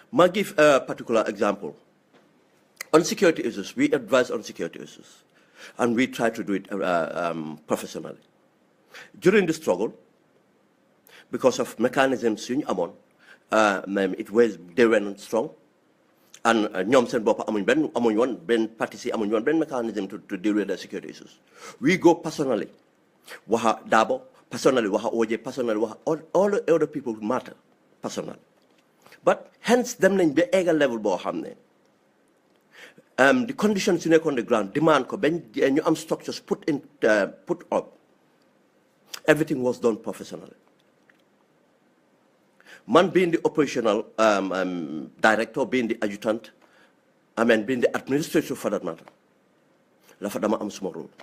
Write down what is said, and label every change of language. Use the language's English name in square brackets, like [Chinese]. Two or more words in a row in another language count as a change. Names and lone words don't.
[English] I'll give a particular example. On security issues, we advise on security issues, and we try to do it professionally. During the struggle, because of mechanisms they weren't strong, and [Wolof] ñoom seen bopp amuñ woon benn [English] parti amuñ woon benn mechanism to deal with the security issues. We go personally, waxa Dabo, personally waxa OJ, personally waxa all the other people who matter personally. But hence [Wolof] dem nañ ba eggal level boo xam ne [English] the conditions you on the ground demand [Wolof] ko ben ñu am [English] structures put up. Everything was done professionally. Man being the operational director, being the adjutant, being the administrator for that matter. [Wolof] Lafa dama am [English] small role.